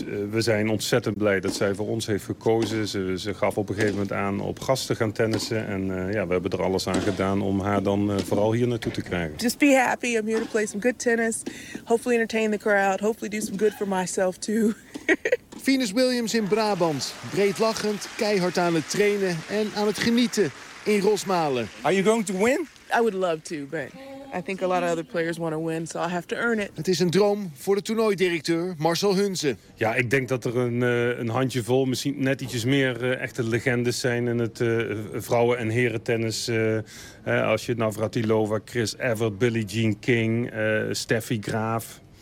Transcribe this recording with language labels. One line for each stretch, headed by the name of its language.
Dutch: We zijn ontzettend blij dat zij voor ons heeft gekozen. Ze gaf op een gegeven moment aan op gast te gaan tennissen. En we hebben er alles aan gedaan om haar dan vooral hier naartoe te krijgen.
English: Just be happy. I'm here to play some good tennis. Hopefully entertain the crowd. Hopefully do some good for myself too.
Dutch: Venus Williams in Brabant. Breed lachend, keihard aan het trainen en aan het genieten in Rosmalen.
English: Are you going to win? I would love to, but I think a lot of other players want to win, so I have to earn it.
Dutch: Het is een droom voor de toernooidirecteur Marcel Hunze. Ja, ik denk dat er een handjevol, misschien net ietsjes meer echte legendes zijn in het vrouwen- en herentennis. Als je Navratilova, Chris Evert, Billie Jean King, Steffi Graaf.